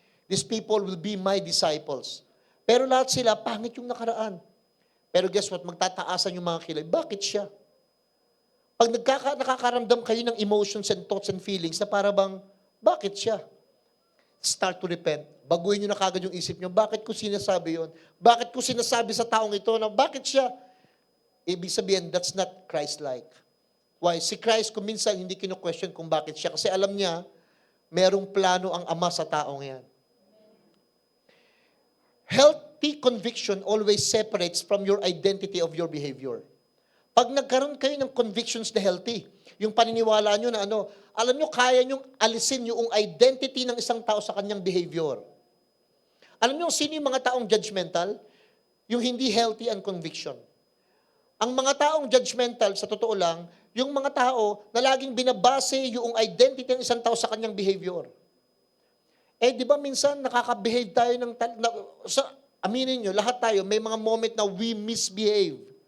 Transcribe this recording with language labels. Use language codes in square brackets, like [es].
[en] These people will be my disciples. [tl] Pero lahat sila, pangit yung nakaraan. Pero [en] guess what? [tl] Magtataasan yung mga kilay. Bakit siya? Pag nakakaramdam kayo ng [en] emotions and thoughts and feelings [tl] na para bang, bakit siya? [en] Start to repent. [tl] Baguhin nyo na kagad yung isip nyo, bakit ko sinasabi yon? Bakit ko sinasabi sa taong ito na bakit siya? Ibig sabihin, [en] that's not Christ-like. [tl] Why? Si Christ, kung minsan, hindi kino-question kung bakit siya. Kasi alam niya, merong plano ang Ama sa taong yan. [en] Healthy conviction always separates from your identity of your behavior. [tl] Pag nagkaroon kayo ng convictions na healthy, yung paniniwala nyo na alam nyo, kaya nyong alisin yung identity ng isang tao sa kanyang behavior. Alam nyo, sino yung mga taong judgmental? Yung hindi healthy and conviction. Ang mga taong judgmental, sa totoo lang, yung mga tao na laging binabase yung identity ng isang tao sa kanyang behavior. Di ba minsan nakaka-behave tayo aminin nyo, lahat tayo, may mga moment na [en] we misbehave.